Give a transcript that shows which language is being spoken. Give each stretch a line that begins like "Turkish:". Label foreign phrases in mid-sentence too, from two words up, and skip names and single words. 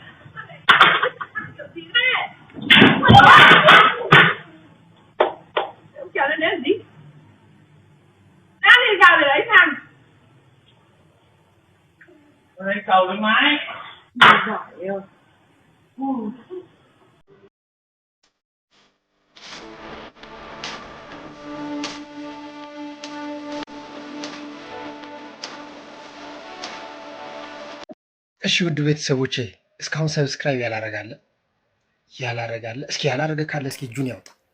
Vietnamese: Kéo lên đến gì? Đang đi vào để lấy thằng. Lấy cầu lên mái. Giỏi yêu.
Amharic: እሺ ውድ ቤተሰቦቼ እስካሁን ሰብስክራይብ ያላረጋለ እስኪ ያላረገ ካለ እስኪ እጁን ያውጣ።